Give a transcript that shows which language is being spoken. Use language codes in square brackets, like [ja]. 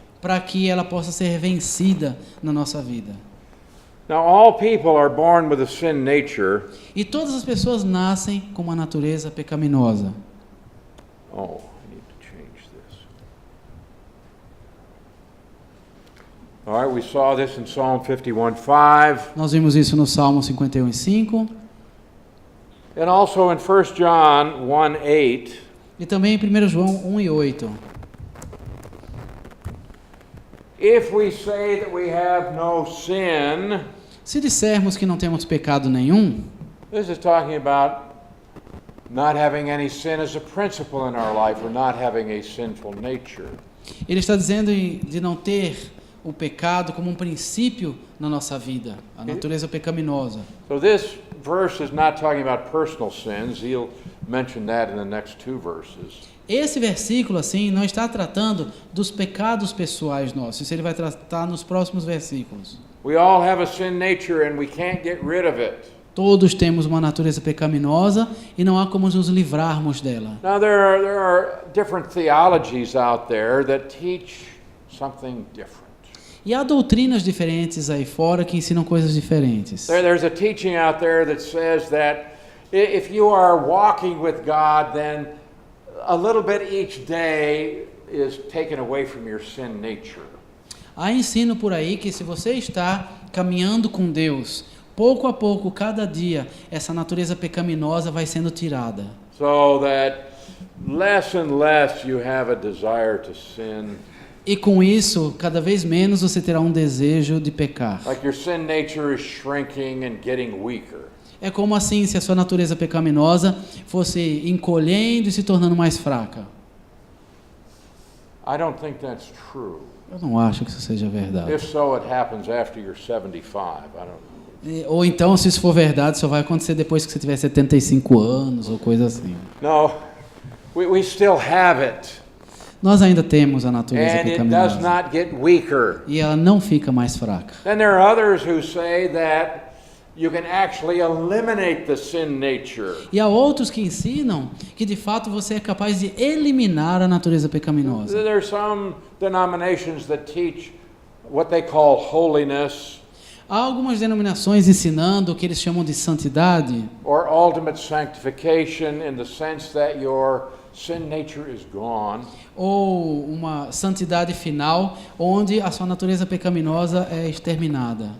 [pt] para que ela possa ser vencida na nossa vida. [en] Now, all people are born with a sin nature. [pt] E todas as pessoas nascem com uma natureza pecaminosa. [en] Oh, I need to change this. All right, we saw this in Psalm 51:5, [pt] Nós vimos isso no Salmo 51:5 [en] and also in 1 John 1:8. [pt] e também em 1 João 1:8. [en] If we say that we have no sin, [pt] Se dissermos que não temos pecado nenhum, [en] this is talking about not having any sin as a principle in our life, or not having a sinful nature. [pt] ele está dizendo de não ter o pecado como um princípio na nossa vida, a natureza pecaminosa. [en] So this verse is not talking about personal sins. He'll mention that in the next two verses. [pt] Esse versículo, assim, não está tratando dos pecados pessoais nossos. Isso ele vai tratar nos próximos versículos. [en] We all have a sin nature and we can't get rid of it. [pt] Todos temos uma natureza pecaminosa e não há como nos livrarmos dela. [en] Now there are different theologies out there that teach something different. [pt] E há doutrinas diferentes aí fora que ensinam coisas diferentes. [en] There's a teaching out there that says that if you are walking with God, then a little bit each day is taken away from your sin nature. [pt] Há ensino por aí que se você está caminhando com Deus, pouco a pouco, cada dia, essa natureza pecaminosa vai sendo tirada. [en] So that less and less you have a desire to sin [pt] E com isso, cada vez menos você terá um desejo de pecar. [en] Like your sin nature is shrinking and getting weaker. [pt] É como assim se a sua natureza pecaminosa fosse encolhendo e se tornando mais fraca. [en] I don't think that's true. [pt] Eu não acho que isso seja verdade. [en] If so, it happens after you're 75. [pt] Ou então, se isso for verdade, só vai acontecer depois que você tiver 75 anos ou coisa assim. [en] No, we still have it. [pt] Nós ainda temos a natureza [en] And it does [pt] pecaminosa. [en] not get weaker. [pt] E ela não fica mais fraca. [en] Then there are others who say that you can actually eliminate the sin nature. [pt] E há outros que ensinam que de fato você é capaz de eliminar a natureza pecaminosa. [en] There are some denominations that teach what they call holiness [pt] Há algumas denominações ensinando o que eles chamam de santidade, [en] or ultimate sanctification in the sense that your sin nature is gone. [pt] ou uma santidade final, onde a sua natureza pecaminosa é exterminada.